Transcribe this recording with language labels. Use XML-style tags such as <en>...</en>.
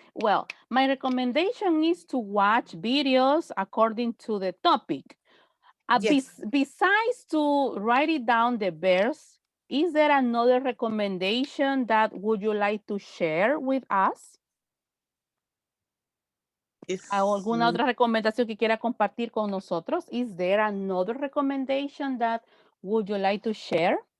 <en>Well, my recommendation is to watch videos according to the topic. Yes. Besides to write it down the verbs, is there another recommendation that would you like to share with us?</en> <es>¿Alguna otra recomendación que quiera compartir con nosotros?</es> <en>Is there another recommendation that would you like to share?</en>